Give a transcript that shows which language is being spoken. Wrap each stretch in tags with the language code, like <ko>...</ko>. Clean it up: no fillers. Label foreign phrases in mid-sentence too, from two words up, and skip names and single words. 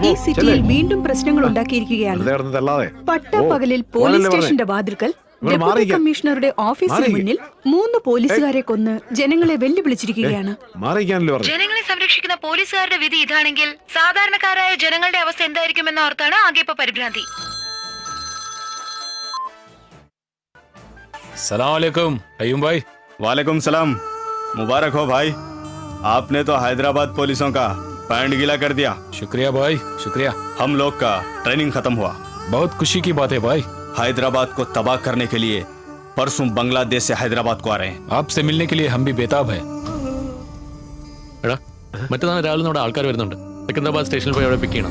<ml>ഈ സിറ്റിയിൽ വീണ്ടും പ്രശ്നങ്ങൾ ഉണ്ടാക്കിയിരിക്കുകയാണ്. പട്ടപ്പകലിൽ പോലീസ് സ്റ്റേഷന്റെ വാതിൽക്കൽ ഡെപ്യൂട്ടി കമ്മീഷണറുടെ ഓഫീസിന് മുന്നിൽ 3 പോലീസുകാരെ കൊന്ന് ജനങ്ങളെ വെല്ലുവിളിച്ചിരിക്കുകയാണ്. മാറിക്കാനല്ലോ പറഞ്ഞു. ജനങ്ങളെ സംരക്ഷിക്കുന്ന പോലീസുകാരുടെ വിധി ഇതാണെങ്കിൽ സാധാരണക്കാരായ ജനങ്ങളുടെ അവസ്ഥ എന്തായിരിക്കുമെന്ന ഓർത്താണ് ആകെ ഇപ്പൊ പരിഭ്രാന്തി.</ml> <hi>सलाम अलैकुम अयूम भाई. वालेकुम सलाम। मुबारक हो भाई, आपने तो हैदराबाद पुलिसों का पैंट गीला कर दिया। शुक्रिया भाई, शुक्रिया। हम लोग का ट्रेनिंग खत्म हुआ। बहुत खुशी की बात है भाई। हैदराबाद को तबाह करने के लिए परसों बांग्लादेश से हैदराबाद को आ रहे हैं। आपसे मिलने के लिए हम भी बेताब है।</hi> <ml>എടാ മറ്റന്നാൾ രാവിലെ നമ്മുടെ ആൾക്കാർ വരുന്നുണ്ട്. സിക്കന്ദരാബാദ് സ്റ്റേഷനിൽ പോയി അവിടെ പിക്ക് ചെയ്യണം.</ml>